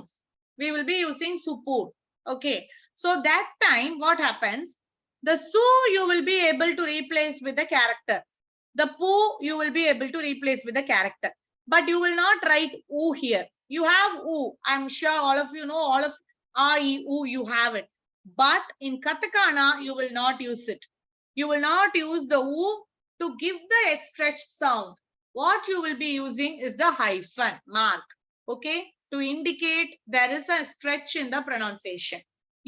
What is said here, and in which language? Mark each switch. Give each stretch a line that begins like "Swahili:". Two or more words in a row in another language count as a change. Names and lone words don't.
English: We will be using suppoon. Okay, so that time what happens? The su you will be able to replace with the character. The poo you will be able to replace with the character. But you will not write u here. You have u. I'm sure all of you know, all of a, e, u, you have it. But in katakana, you will not use it. You will not use the u to give the stretched sound. What you will be using is the hyphen mark. Okay, to indicate there is a stretch in the pronunciation.